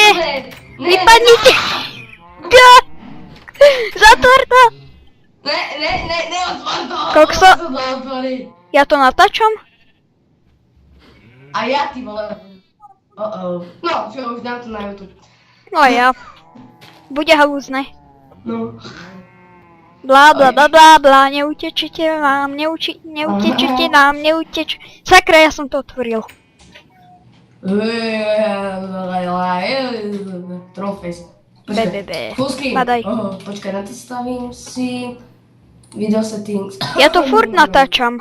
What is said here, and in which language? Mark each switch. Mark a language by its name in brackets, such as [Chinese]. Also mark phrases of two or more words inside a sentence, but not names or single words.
[Slovak] Vypadnite. Zatvor to. Neotvor to. Kokso. To otvorí. Ja to natáčam? A ja ty vole. No, čo už dám to na YouTube. No a ja. Bude halúzne. No. Blá blá blá blá blá, neutečete nám, neutečete nám, Sakra, ja som to otvoril. Trollface. Bebebe. [English] Full screen. [Slovak] Badaj. Počkaj, na to stavím si. [English] Video settings. [Slovak] Ja to furt natáčam.